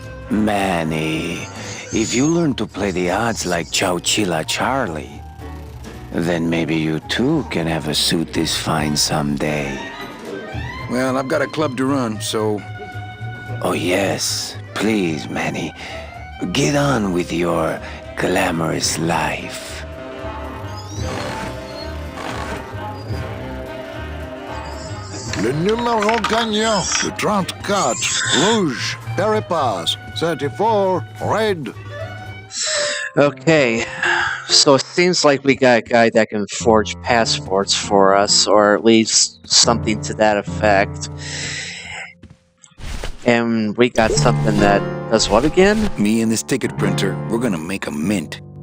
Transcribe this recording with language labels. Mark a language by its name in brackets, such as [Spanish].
[English] Manny, if you learn to play the odds like Chowchilla Charlie, then maybe you too can have a suit this fine someday. Well, I've got a club to run, so... Oh yes, please, Manny. Get on with your glamorous life. [French] Le numéro gagnant, le 34, rouge, Peripas, [English] 34, red. Okay, so it seems like we got a guy that can forge passports for us, or at least something to that effect. And we got something that does what again? Me and this ticket printer, we're gonna make a mint.